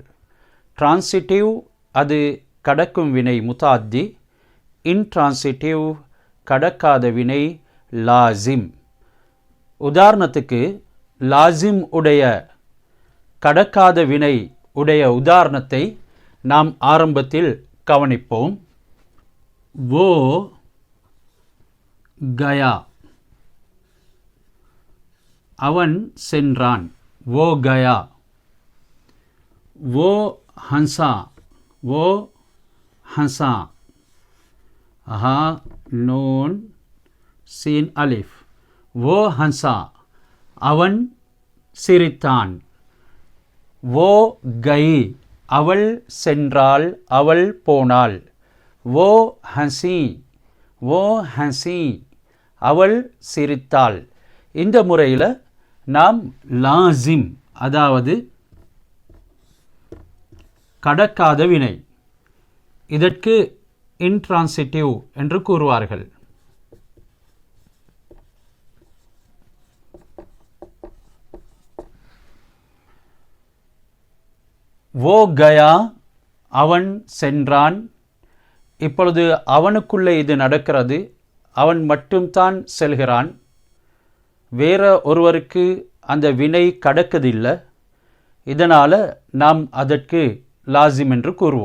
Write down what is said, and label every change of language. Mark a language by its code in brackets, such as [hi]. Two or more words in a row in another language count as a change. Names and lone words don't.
[ta] டிரான்சிட்டிவ் அது கடக்கும் வினை முத்தஅத்தி, இன்ட்ரான்சிட்டிவ் கடக்காத வினை லாசிம். உதாரணத்துக்கு லாசிம் உடைய கடக்காத வினை உடைய உதாரணத்தை நாம் ஆரம்பத்தில் கவனிப்போம். [ur] وہ گیا, [ta] அவன் சென்றான். [ur] وہ گیا۔ وہ ہنسا، وہ ہنسا. ہا نون سین الف. وہ ہنسا, [ta] அவன் சிரித்தான். [ur] وہ گئی, [ta] அவள் சென்றாள், அவள் போனாள். [ur] وہ ہنسی، وہ ہنسی, [ta] அவள் சிரித்தாள். இந்த முறையில் நாம் லாசிம் அதாவது கடக்காத வினை, இதற்கு இன்ட்ரான்சிட்டிவ் என்று கூறுவார்கள். [ur] وہ گیا, [ta] அவன் சென்றான். இப்பொழுது அவனுக்குள்ளே இது நடக்கிறது. அவன் மட்டும்தான் செல்கிறான். வேற ஒருவருக்கு அந்த வினை கடக்கதில்லை. இதனால் நாம் அதற்கு லாசிம் என்று கூறுவோம்.